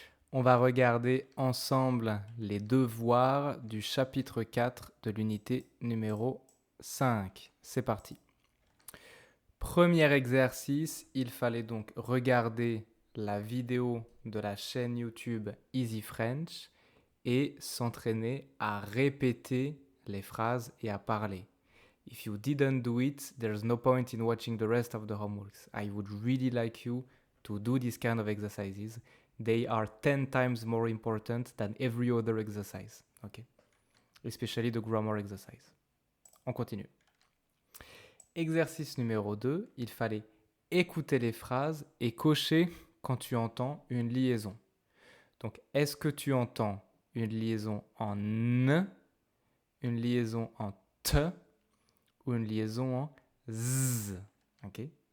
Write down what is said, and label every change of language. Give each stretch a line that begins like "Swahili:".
French: On va regarder ensemble les devoirs du chapitre 4 de l'unité numéro 5. C'est parti. Premier exercice, il fallait donc regarder la vidéo de la chaîne YouTube Easy French et s'entraîner à répéter les phrases et à parler.
English: If you didn't do it, there's no point in watching the rest of the homeworks. I would really like you to do these kind of exercises. They are 10 times more important than every other exercise. Okay? Especially the grammar exercise.
French: On continue. Exercice numéro 2, il fallait écouter les phrases et cocher quand tu entends une liaison. Donc, est-ce que tu entends une liaison en N, une liaison en T ou une liaison en Z, ok?